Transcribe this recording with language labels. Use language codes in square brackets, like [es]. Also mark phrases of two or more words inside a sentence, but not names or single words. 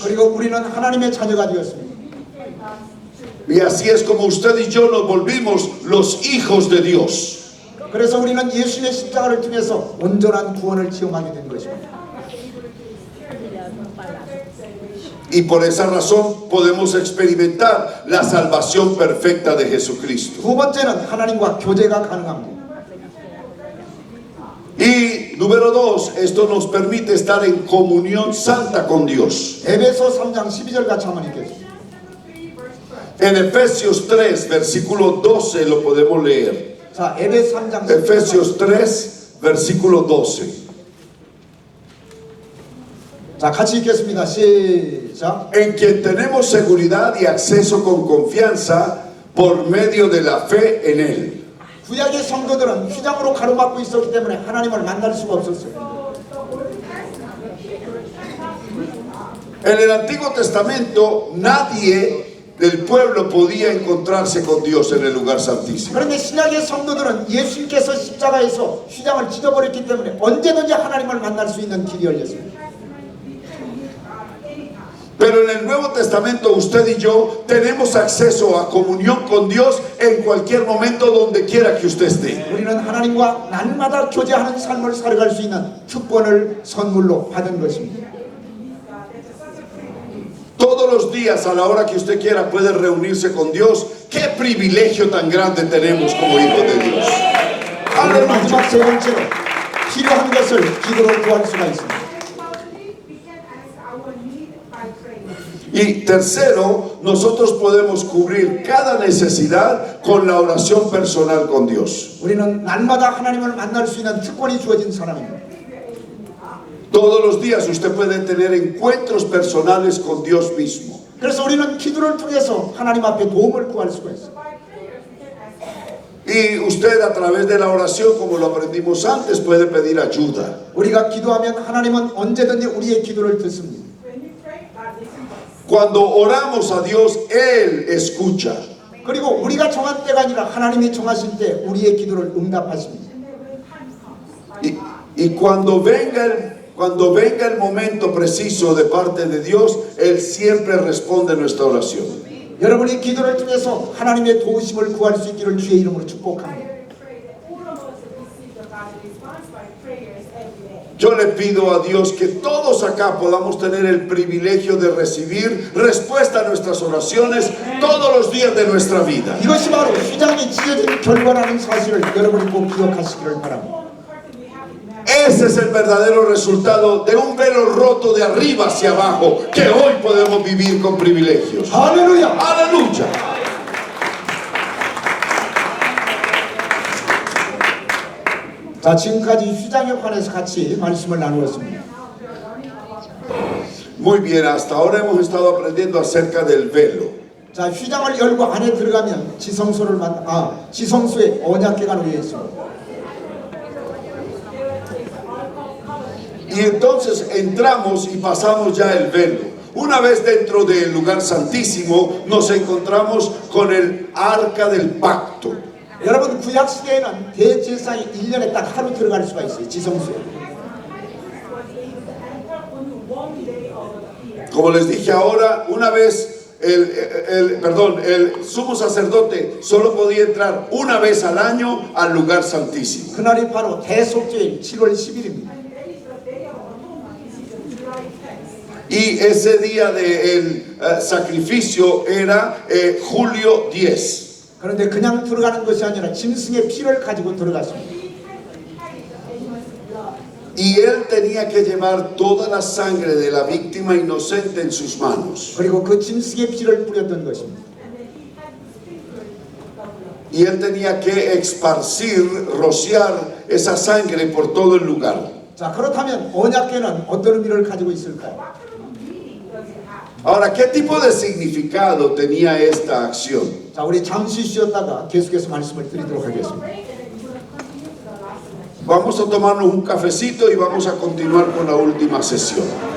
[ko] 그리고 우리는 하나님의 자녀가 되었습니다. [es] Y así es como usted y yo nos volvimos los hijos de Dios. [ko] 그래서 우리는 예수님의 십자가를 통해서 온전한 구원을 체험하게 된 것입니다. [es] Y por esa razón podemos experimentar la salvación perfecta de Jesucristo. [ko] 두 번째는 하나님과 교제가 가능합니다. [es] Y número dos, esto nos permite estar en comunión santa con Dios. [ko] 에베소 3장 12절 같이 한번 읽겠습니다. [es] En Efesios 3, versículo 12 lo podemos leer. [ko] 자, 에베소 3장 12절. [es] Efesios 3, versículo 12. [ko] 자, 같이 읽겠습니다. 시작. [es] En quien tenemos seguridad y acceso con confianza por medio de la fe en Él. [ko] 구약의 성도들은 휘장으로 가로막고 있었기 때문에 하나님을 만날 수가 없었어요. [es] En el Antiguo Testamento nadie del pueblo podía encontrarse con Dios en el lugar santísimo. [ko] 그런데 신약의 성도들은 예수님께서 십자가에서 휘장을 찢어버렸기 때문에 언제든지 하나님을 만날 수 있는 길이 열렸습니다. [es] Pero en el Nuevo Testamento usted y yo tenemos acceso a comunión con Dios en cualquier momento, donde quiera que usted esté. [ko] 우리는 하나님과 날마다 교제하는 삶을 살아갈 수 있는 특권을 선물로 받은 것입니다. [es] Todos los días, a la hora que usted quiera, puede reunirse con Dios. ¡Qué privilegio tan grande tenemos como hijos de Dios! [ko] 오늘 [es] ¡Aleluya! [ko] 마지막 세 번째로 필요한 것을 기도로 구할 수가 있습니다. [en] We can ask [es] Y tercero, nosotros podemos cubrir cada necesidad con la oración personal con Dios. [ko] 우리는 날마다 하나님을 만날 수 있는 특권이 주어진 사람입니다. [es] Todos los días usted puede tener encuentros personales con Dios mismo. [ko] 그래서 우리는 기도를 통해서 하나님 앞에 도움을 구할 수가 있어요. [es] Y usted a través de la oración, como lo aprendimos antes, puede pedir ayuda. [ko] 우리가 기도하면 하나님은 언제든지 우리의 기도를 듣습니다. [en] When you pray, God listens to us. [es] Cuando oramos a Dios, Él escucha. [ko] 그리고 우리가 정한 때가 아니라 하나님이 정하신 때 우리의 기도를 응답하십니다. [en] And then when time comes, [es] Y cuando venga el momento preciso de parte de Dios, Él siempre responde nuestra oración. [ko] 여러분이 기도를 통해서 하나님의 도우심을 구할 수 있기를 주의 이름으로 축복합니다. [en] I pray that all of us receive the God's response by prayers every day. [es] Yo le pido a Dios que todos acá podamos tener el privilegio de recibir respuesta a nuestras oraciones todos los días de nuestra vida. [ko] 이것이 바로 휘장이 찢어진 결과라는 사실을 여러분이 꼭 기억하시기를 바랍니다. [es] Ese es el verdadero resultado de un velo roto de arriba hacia abajo, que hoy podemos vivir con privilegios. [ko] 할렐루야! [es] ¡Aleluya! [ko] 자, 지금까지 휘장에 관해서 같이 말씀을 나누었습니다. [es] Muy bien, hasta ahora hemos estado aprendiendo acerca del velo. [ko] 자, 휘장을 열고 안에 들어가면 지성소에 언약궤가 놓여 있습니다. [es] Y entonces entramos y pasamos ya el velo. Una vez dentro del lugar santísimo, nos encontramos con el arca del pacto. [ko] 여러분 구약 시대에는 대제사장이 1년에 딱 하루 들어갈 수가 있어요. 지성소에. [es] Como les dije ahora, una vez el sumo sacerdote solo podía entrar una vez al año al lugar santísimo. [ko] 그날이 바로 대속죄일 7월 10일입니다. [es] Y ese día del sacrificio era julio 10. [ko] 그런데 그냥 들어가는 것이 아니라 짐승의 피를 가지고 들어갔습니다. [es] Y él tenía que llevar toda la sangre de la víctima inocente en sus manos. [ko] 그리고 그 짐승의 피를 뿌렸던 것입니다. [es] Y él tenía que esparcir, rociar esa sangre por todo el lugar. [ko] 자, 그렇다면 언약궤는 어떤 의미를 가지고 있을까요? [es] Ahora, ¿qué tipo de significado tenía esta acción? [ko] 자, 우리 잠시 쉬었다가 계속해서 말씀을 드리도록 하겠습니다. [es] Vamos a tomarnos un cafecito y vamos a continuar con la última sesión.